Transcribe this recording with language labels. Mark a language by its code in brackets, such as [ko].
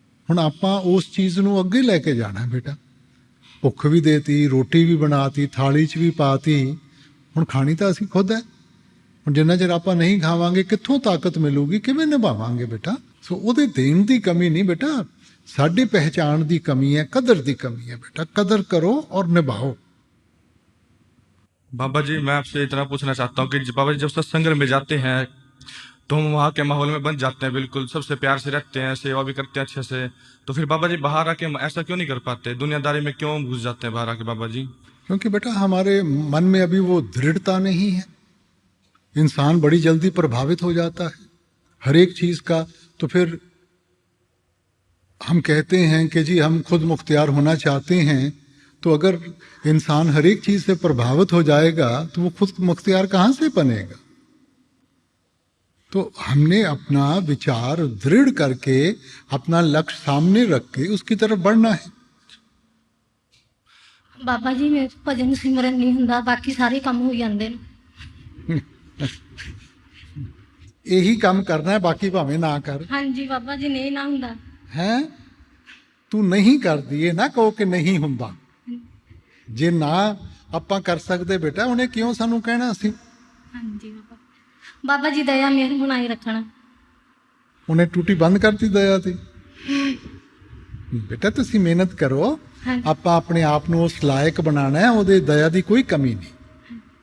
[pa] ਹੁਣ ਆਪਾਂ ਉਸ ਚੀਜ਼ ਨੂੰ ਅੱਗੇ ਲੈ ਕੇ ਜਾਣਾ ਬੇਟਾ। ਭੁੱਖ ਵੀ ਦੇਤੀ, ਰੋਟੀ ਵੀ ਬਣਾਤੀ, ਥਾਲੀ 'ਚ ਵੀ ਪਾਤੀ, ਹੁਣ ਖਾਣੀ ਤਾਂ ਅਸੀਂ ਖੁਦ ਹੈ। ਹੁਣ ਜਿੰਨਾ ਚਿਰ ਆਪਾਂ ਨਹੀਂ ਖਾਵਾਂਗੇ ਕਿੱਥੋਂ ਤਾਕਤ ਮਿਲੂਗੀ, ਕਿਵੇਂ ਨਿਭਾਵਾਂਗੇ ਬੇਟਾ? ਸੋ ਉਹਦੇ ਦੇਣ ਦੀ ਕਮੀ ਨਹੀਂ ਬੇਟਾ, ਸਾਡੀ ਪਹਿਚਾਣ ਦੀ ਕਮੀ ਹੈ, ਕਦਰ ਦੀ ਕਮੀ ਹੈ ਬੇਟਾ। [hi] कदर करो और निभाओ। बाबा जी मैं आपसे इतना पूछना चाहता हूँ कि बाबा जी जब सत्संग में जाते हैं तो हम वहाँ के माहौल में बन जाते हैं, बिल्कुल सबसे प्यार से रहते हैं, सेवा भी करते हैं अच्छे से, तो फिर बाबा जी बाहर आके हम ऐसा क्यों नहीं कर पाते? दुनियादारी में क्यों घुस जाते हैं बाहर आके बाबा जी? क्योंकि बेटा हमारे मन में अभी वो दृढ़ता नहीं है। इंसान बड़ी जल्दी प्रभावित हो जाता है हर एक चीज़ का। तो फिर हम कहते हैं कि जी हम खुद मुख्तियार होना चाहते हैं, तो अगर इंसान हर एक चीज़ से प्रभावित हो जाएगा तो वो खुद मुख्तियार कहाँ से बनेगा? तो हमने अपना विचार दृढ़ करके अपना लक्ष्य सामने रख के उसकी तरफ बढ़ना है। [pa] ਬਾਬਾ ਜੀ ਮੇਰੇ ਤੋਂ ਭਜਨ ਸਿਮਰਨ ਨਹੀਂ ਹੁੰਦਾ, ਬਾਕੀ ਸਾਰੇ ਕੰਮ ਹੋ ਜਾਂਦੇ ਨੇ। [hi] यही काम करना है, [pa] बाकी भावें ना कर। ਹਾਂਜੀ ਬਾਬਾ ਜੀ, ਨਹੀਂ ਨਾ ਹੁੰਦਾ है तू नहीं करदी, ये ना कहो कि नहीं हुंदा। जे ना ਆਪਾਂ ਕਰ ਸਕਦੇ ਬੇਟਾ, ਉਹਨੇ ਕਿਉਂ ਸਾਨੂੰ ਕਹਿਣਾ ਸੀ? ਹਾਂਜੀ ਬਾਬਾ। ਬਾਬਾ ਜੀ ਦਇਆ ਮਿਹਰ ਬਣਾਈ ਰੱਖਣਾ। ਉਹਨੇ ਟੂਟੀ ਬੰਦ ਕਰਤੀ ਦਇਆ ਦੀ। ਬੇਟਾ ਤੁਸੀਂ ਮਿਹਨਤ ਕਰੋ, ਆਪਾਂ ਆਪਣੇ ਆਪ ਨੂੰ ਉਸ ਲਾਇਕ ਬਣਾਉਣਾ ਹੈ, ਉਹਦੇ ਦਇਆ ਦੀ ਕੋਈ ਕਮੀ ਨਹੀਂ।